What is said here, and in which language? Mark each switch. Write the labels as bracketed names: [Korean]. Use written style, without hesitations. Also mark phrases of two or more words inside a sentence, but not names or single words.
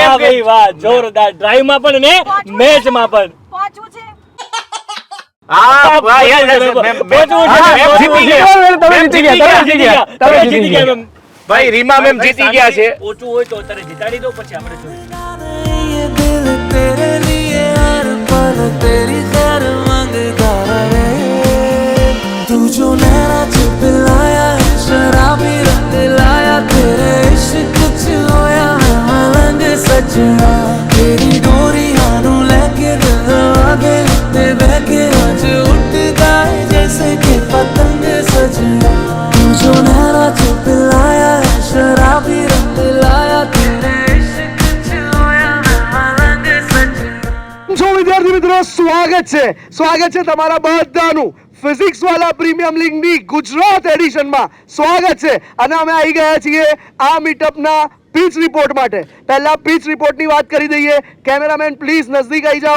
[Gujarati] મેમ ભાઈ વાહ, જોરદાર. ડ્રાઈવમાં પણ ને મેચમાં પણ. પહોંચવું છે. હા ભાઈ ભાઈ રીમા મેમ જીતી ગયા છે. ઓછું હોય તો અત્યારે જીતાડી દો પછી આપણે જોઈએ. [Hindi] ये दिल तेरे लिए हर पल तेरी खैर मांगता रहे तू जो नैना पिलाया शराबी रंग लाया [Punjabi] तेरे इश्क च होया मैं मलंग सजना [Hindi] तेरी डोरी हानू लेके दिल आगे ते बहके आज उठता है जैसे कि पतंग सजना तू जो नैना पिलाया शराबी रंग लाया तेरे [Gujarati] વિદ્યાર્થી મિત્રો, સ્વાગત છે તમારા બધાનું ફિઝિક્સ વાળા પ્રીમિયમ લીગ ની ગુજરાત એડિશનમાં સ્વાગત છે. અને અમે આવી ગયા છીએ આ મીટઅપના [English] pitch report [Gujarati] માટે. પહેલા [English] pitch reportની [Gujarati] વાત કરી દઈએ. [English] cameraman please [Gujarati] નજદીક આવી જાઓ.